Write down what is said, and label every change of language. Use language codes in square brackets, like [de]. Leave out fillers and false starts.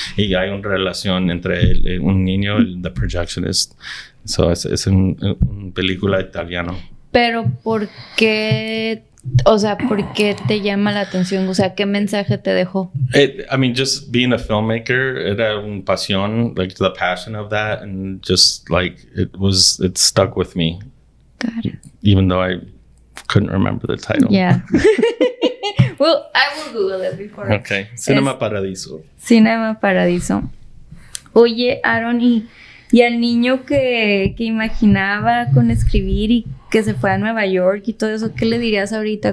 [es] Y hay una relación entre un niño y [en] the projectionist. [es] So es un película italiano. Pero ¿por qué? O sea, ¿por qué te llama la atención? O sea, ¿qué mensaje te dejó? [en] I mean, just being a filmmaker, [es] era una pasión, [en] like the passion of that, and just like it stuck with me. Got it. Even though I couldn't remember the title. Yeah. Well, I will Google it before. Okay. Cinema Paradiso. Cinema Paradiso. [es] Oye, Aaron, y al niño que imaginaba con escribir y que se fue a Nueva York y todo eso, ¿qué le dirías ahorita?